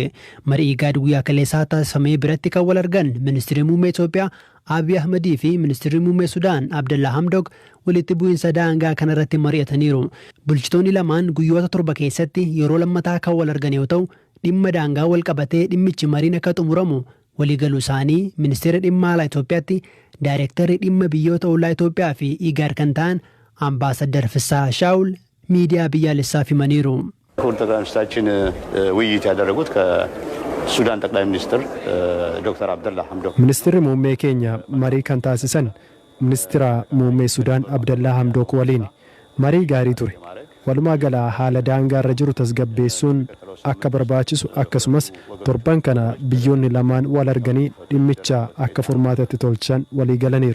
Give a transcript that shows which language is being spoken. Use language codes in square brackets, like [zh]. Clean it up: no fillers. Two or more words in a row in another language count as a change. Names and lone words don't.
[om] Marii IGAD guyyaa kaleessaa taasifamee biratti kan wal argan ministeerri muummee Itoophiyaa Abiy Ahmedii fi ministeerri muummee Sudaan Abdallaa Hamdok walitti bu'iinsa daangaa kanarratti mari'ataniiru. Bulchitoonni lamaan guyyoota 7 keessatti yeroo lammataa kan wal argan yoo ta'u dhimma daangaa wal qabatee dhimmichi mariin akka xumuramu waliigaluu isaanii ministeera dhimma alaa Itoophiyaatti daayirektarri dhimma biyyoota ollaa Itoophiyaa fi IGAD kan ta'an አምባሳደር ፍስሐ ሻውል ሚዲያ biyyaalessaaf himaniiru. [am] ክቡር ጠቅላይ ሚኒስትራችን ውይይት ያደረጉት ከሱዳን ጠቅላይ ሚኒስትር ዶክተር አብደላ ሐምዶክ [om] Ministeerri muummee keenya marii kan taasisan ministeera muummee Sudaan Abdallaa Hamdok waliin marii gaarii ture. Walumaa gala haala daangaarra jiru tasgabbeessuun akka barbaachisu akkasumas torban kana biyyoonni lamaan wal arganii dhimmicha akka furmaatatti tolchan walii galaniiru.